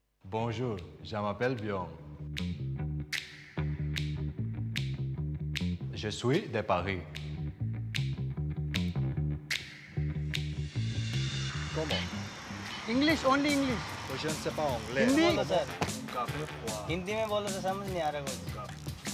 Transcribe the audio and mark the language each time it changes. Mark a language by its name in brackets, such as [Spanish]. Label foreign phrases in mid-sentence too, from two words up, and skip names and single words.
[French] Bonjour, je m'appelle Byom. Je suis de Paris. Comment? [English] English, only English. [French] तो je ne sais pas anglais. [Hindi] हिंदी बोलो सर हिंदी में बोलो तो समझ नहीं आ रहा कुछ